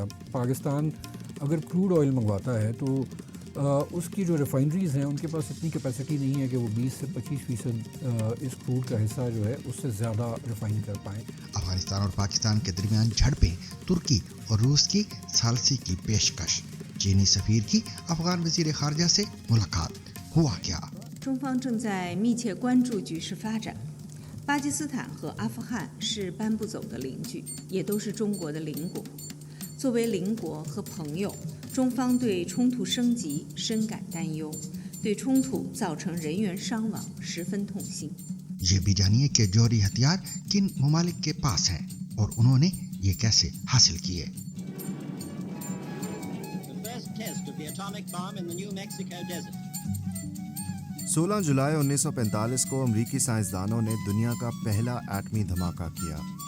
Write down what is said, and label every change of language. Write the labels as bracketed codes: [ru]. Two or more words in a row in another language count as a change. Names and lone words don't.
[ur] پاکستان اگر [en] crude oil [ur] منگواتا ہے تو اس کی جو ریفائنریز ہیں ان کے پاس اتنی کیپیسٹی نہیں ہے کہ وہ 20 سے 25% اس کروڈ کا حصہ جو ہے اس سے زیادہ ریفائن کر پائیں. افغانستان اور پاکستان کے درمیان جھڑپیں، ترکی اور روس کی ثالثی کی پیشکش، چینی سفیر کی افغان وزیر خارجہ سے ملاقات، ہوا کیا? [zh] 中方正在密切关注局势发展。巴基斯坦和阿富汗是搬不走的邻居，也都是中国的邻国。作为邻国和朋友，中方对冲突升级深感担忧，对冲突造成人员伤亡十分痛心。 [ur] یہ بھی جانیے کہ جوہری ہتھیار کن ممالک کے پاس ہیں اور انہوں نے یہ کیسے حاصل کیے. 16 جولائی 1945 کو امریکی سائنسدانوں نے دنیا کا پہلا ایٹمی دھماکہ کیا.